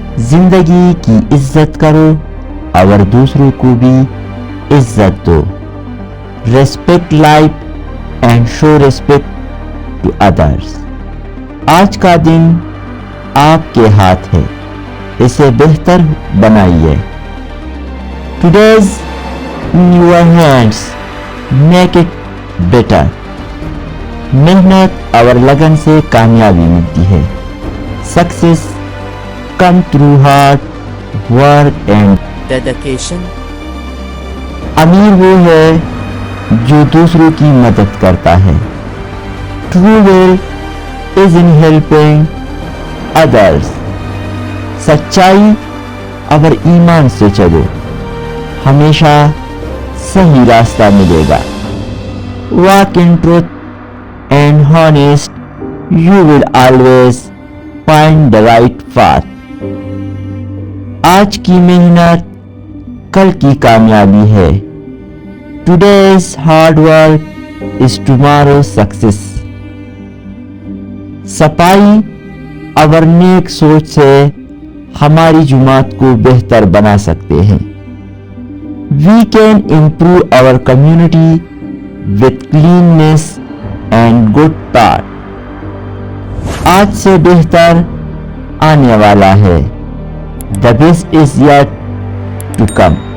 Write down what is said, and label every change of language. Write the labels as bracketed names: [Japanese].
[Urdu] زندگی کی عزت کرو اور دوسروں کو بھی عزت دو. [English] Respect life and show respect to others. [Urdu] آج کا دن آپ کے ہاتھ ہے، اسے بہتر بنائیے. [English] Today's in your hands, make it better. [Urdu] محنت اور لگن سے کامیابی ملتی ہے. [English] Success come through hard work and dedication. [Urdu] امیر وہ ہے جو دوسروں کی مدد کرتا ہے. [English] True wealth is in helping others. [Urdu] سچائی اور ایمان سے چلو، ہمیشہ صحیح راستہ ملے گا. [English] Walk in truth and honest, you will always find the right path. [Urdu] آج کی محنت کل کی کامیابی ہے. [English] Today's hard work is tomorrow's success. [Urdu] صفائی اور نیک سوچ سے ہماری جماعت کو بہتر بنا سکتے ہیں. [English] We can improve our community with cleanness and good thought. [Urdu] آج سے بہتر آنے والا ہے. [English] The best is yet to come.